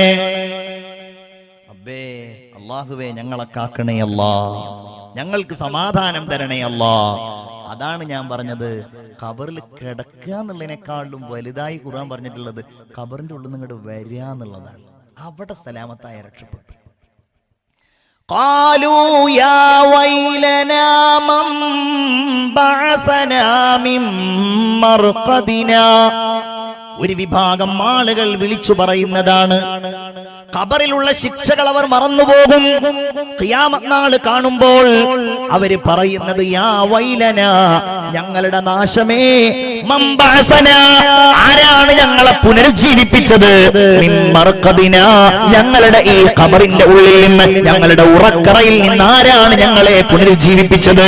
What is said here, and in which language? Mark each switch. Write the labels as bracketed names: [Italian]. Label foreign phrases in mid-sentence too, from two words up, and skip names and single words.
[Malayalam] അബ്ബേ അല്ലാഹുവേ ഞങ്ങളെ കാക്കണേ അല്ലാ, ഞങ്ങൾക്ക് സമാധാനം തരണേ അല്ലാ. അതാണ് ഞാൻ പറഞ്ഞത്, ഖബറിൽ കിടക്കുക എന്നുള്ളതിനേക്കാളും വലുതായി ഖുർആൻ പറഞ്ഞിട്ടുള്ളത് ഖബറിന്റെ ഉള്ളിൽ നിന്ന് ഇങ്ങോട്ട് വരിക എന്നുള്ളതാണ്. അവിടെ സലാമത്തായ രക്ഷപ്പെട്ടു. [Arabic] قالوا يا ويلنا من بعثنا من مرقدنا, [Malayalam] ഒരു വിഭാഗം ആളുകൾ വിളിച്ചു പറയുന്നതാണ്. ഖബറിലുള്ള ശിക്ഷകൾ അവർ മറന്നുപോകും. ഖിയാമത്ത് നാൾ കാണുമ്പോൾ അവര് പറയുന്നത് [Arabic] يا ويلنا, [Malayalam] ഞങ്ങളുടെ നാശമേ, [Arabic] من بعثنا, [Malayalam] ആരാണ് ഞങ്ങളെ പുനരുജ്ജീവിപ്പിച്ചത്, [Arabic] من مرقدنا, [Malayalam] ഞങ്ങളുടെ ഈ ഖബറിന്റെ ഉള്ളിൽ നിന്ന്, ഞങ്ങളുടെ ഉറക്കറയിൽ നിന്ന് ആരാണ് ഞങ്ങളെ പുനരുജ്ജീവിപ്പിച്ചത്.